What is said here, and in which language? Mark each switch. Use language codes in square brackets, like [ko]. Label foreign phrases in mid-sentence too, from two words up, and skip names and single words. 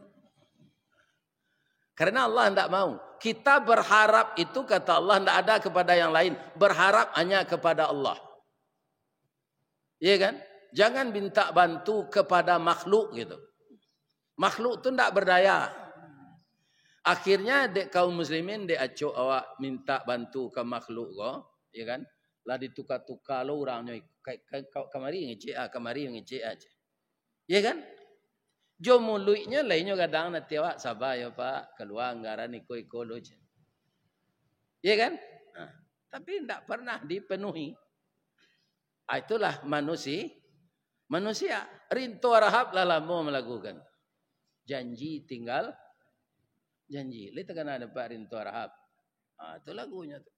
[id] Karena Allah tidak mau. Kita berharap itu kata Allah tidak ada kepada yang lain. Berharap hanya kepada Allah. Iya kan? Jangan minta bantu kepada makhluk gitu. Makhluk itu tidak berdaya. [min] Akhirnya dek kaum muslimin dek acok awak minta bantu ke makhluk ya kan? Lah ditukar-tukar lo orangnya kamari ngecek kamari ngecek aja. [id] Ya kan? [min] Jo mulutnya lainnya kadang nanti awak sabar ya Pak, keluar anggaran iko-iko lo je. [id] Ya kan? Tapi tidak pernah dipenuhi. Itulah manusia. Rinto rahab lah lama melakukan. Janji tinggal janji. Lihat kan ada Pak Rinto rahab. Itu lagunya tu.